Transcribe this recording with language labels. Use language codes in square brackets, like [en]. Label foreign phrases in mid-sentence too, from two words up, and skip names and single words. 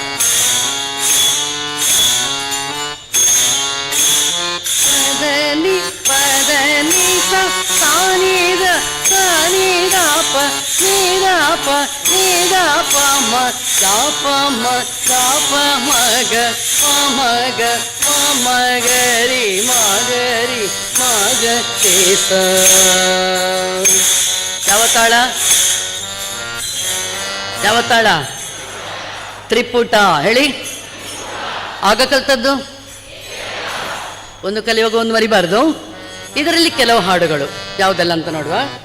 [kn] ಪದನಿ ಸ ಸಾನಿದ ಸಾನಿದಾಪ ನೀದಾಪ ನೀದಾಪ ಮ ದಾಪ ಮ ದಾಪ ಮಗ ಪ ಮಗ ಪ ಮಗರಿ ಮಗರಿ ಮಗರಿ ಸ. ಯಾವ ತಾಳ? ಯಾವ ತಾಳ? ತ್ರಿಪುಟ ಹೇಳಿ. ಆಗ ಕಲ್ತದ್ದು ಒಂದು ಕಲಿಯುವಾಗ ಒಂದು ಮರಿಬಾರ್ದು. ಇದರಲ್ಲಿ ಕೆಲವು ಹಾಡುಗಳು ಯಾವುದೆಲ್ಲ ಅಂತ ನೋಡುವ.